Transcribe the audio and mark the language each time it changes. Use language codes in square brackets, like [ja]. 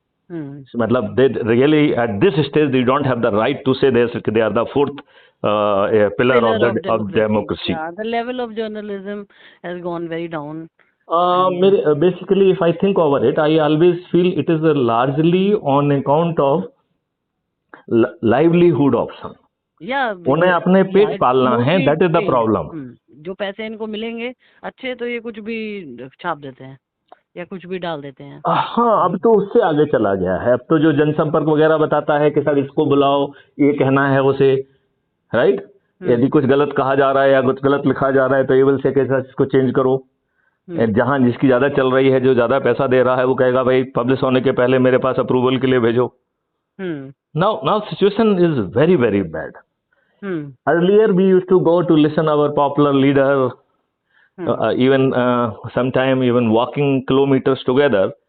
[en] So, they really, at this stage, they don't have the right to say they are the fourth pillar of democracy. Yeah, the level of journalism has gone very down. Basically, if I think over it, I always feel it is largely on account of livelihood option. [hi] उन्हें अपने पेट पालना है, [en] that is the problem. [hi] जो पैसे इनको मिलेंगे अच्छे, तो ये कुछ भी छाप देते हैं या कुछ भी डाल देते हैं. हाँ, अब तो उससे आगे चला गया है. अब तो जो जनसंपर्क वगैरह बताता है कि सर इसको बुलाओ, ये कहना है उसे, राइट? यदि कुछ गलत कहा जा रहा है या कुछ गलत लिखा जा रहा है तो ये बोल से कि सर इसको चेंज करो. जहाँ जिसकी ज्यादा चल रही है, जो ज्यादा पैसा दे रहा है, वो कहेगा भाई पब्लिश होने के पहले मेरे पास अप्रूवल के लिए भेजो. [en] Now situation is very, very bad. Earlier we used to go to listen our popular leader, even sometime even walking kilometers together.